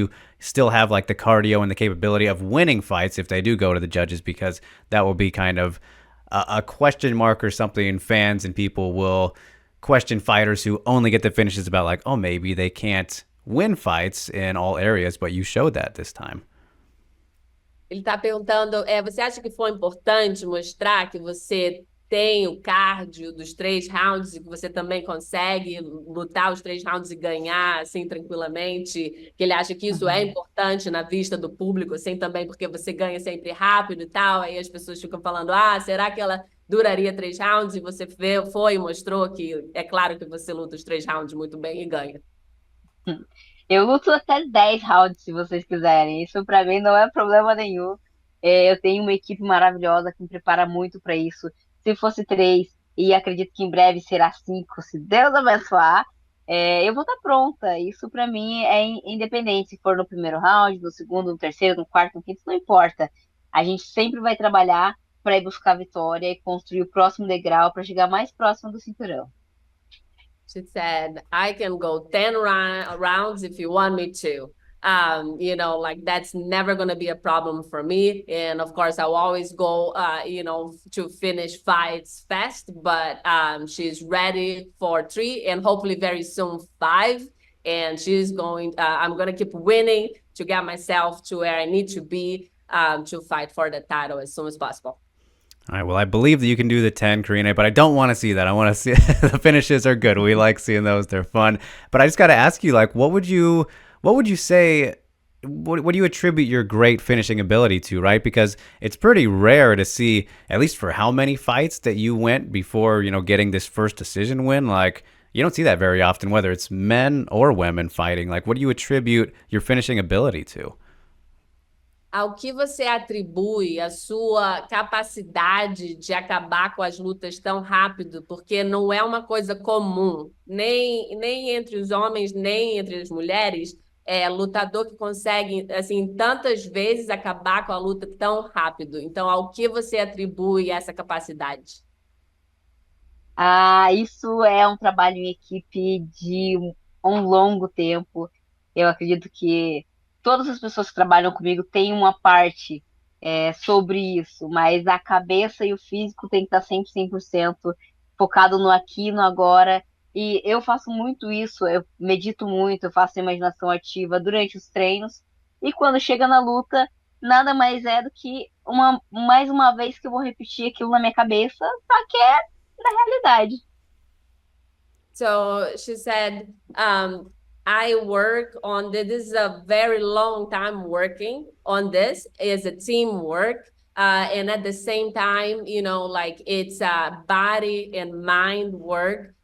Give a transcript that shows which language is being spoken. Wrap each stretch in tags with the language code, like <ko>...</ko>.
<en>You still have like the cardio and the capability of winning fights if they do go to the judges, because that will be kind of a question mark or something. Fans and people will question fighters who only get the finishes about like, oh, maybe they can't win fights in all areas, but you showed that this time.</en> <pt>Ele está perguntando, você acha que foi importante mostrar que você tem o cardio dos 3 rounds e que você também consegue lutar os 3 rounds e ganhar assim tranquilamente? Que ele acha que isso é importante na vista do público, assim também porque você ganha sempre rápido e tal, aí as pessoas ficam falando, será que ela duraria 3 rounds? E você foi e mostrou que é claro que você luta os 3 rounds muito bem e ganha. Eu luto até 10 rounds, se vocês quiserem. Isso pra mim não é problema nenhum. Eu tenho uma equipe maravilhosa que me prepara muito pra isso. Se fosse 3, e acredito que em breve será 5, se Deus abençoar, eu vou estar pronta. Isso pra mim é independente. Se for no primeiro round, no segundo, no terceiro, no quarto, no quinto, não importa. A gente sempre vai trabalhar para ir buscar a vitória e construir o próximo degrau para chegar mais próximo do cinturão.</pt> <en>She said, I can go 10 rounds if you want me to. Like that's never going to be a problem for me. And of course, I'll always go, to finish fights fast. But she's ready for 3 and hopefully very soon 5. And she's going, I'm going to keep winning to get myself to where I need to be to fight for the title as soon as possible. All right, well, I believe that you can do the 10, Karine, but I don't want to see that. I want to see the finishes are good. We like seeing those. They're fun. But I just got to ask you, like, what would you say, what do you attribute your great finishing ability to, right? Because it's pretty rare to see, at least for how many fights that you went before, getting this first decision win. Like, you don't see that very often, whether it's men or women fighting. Like, what do you attribute your finishing ability to?</en> <pt>Ao que você atribui a sua capacidade de acabar com as lutas tão rápido, porque não é uma coisa comum, nem entre os homens, nem entre as mulheres, lutador que consegue, assim, tantas vezes acabar com a luta tão rápido. Então, ao que você atribui essa capacidade? Isso é um trabalho em equipe de um longo tempo. Eu acredito que todas as pessoas que trabalham comigo têm uma parte sobre isso, mas a cabeça e o físico tem que estar sempre 100% focado no aqui e no agora. E eu faço muito isso, eu medito muito, eu faço imaginação ativa durante os treinos. E quando chega na luta, nada mais é do que mais uma vez que eu vou repetir aquilo na minha cabeça, só que é na realidade.</pt> <en>So she said, I work on this. This is a very long time working on this. It's a teamwork. And at the same time, like it's a body and mind work.</en>